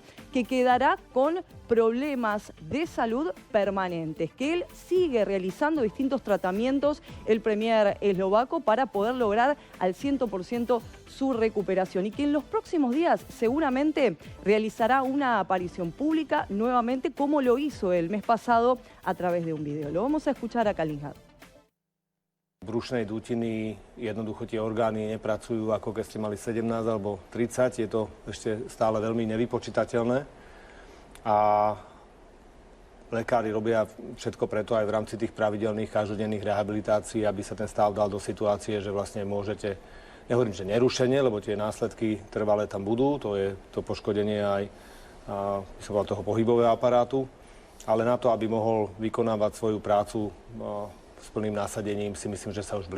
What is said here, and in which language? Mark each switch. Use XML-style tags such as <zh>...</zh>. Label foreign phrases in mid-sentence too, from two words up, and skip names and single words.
<es>Que quedará con problemas de salud permanentes, que él sigue realizando distintos tratamientos, el premier eslovaco, para poder lograr al 100% su recuperación y que en los próximos días seguramente realizará una aparición pública nuevamente, como lo hizo el mes pasado a través de un video. Lo vamos a escuchar a Kaliňák.</es> <sk>Brušnej dutiny, jednoducho tie orgány nepracujú ako keď ste mali 17 alebo 30, je to ešte stále veľmi nevypočítateľné a lekári robia všetko preto aj v rámci tých pravidelných každodenných rehabilitácií, aby sa ten stav dal do situácie, že vlastne môžete, nehovorím, že nerušenie, lebo tie následky trvalé tam budú, to je to poškodenie aj toho pohybového aparátu, ale na to, aby mohol vykonávať svoju prácu s plným násadením, si myslím, že sa už blížime.</sk>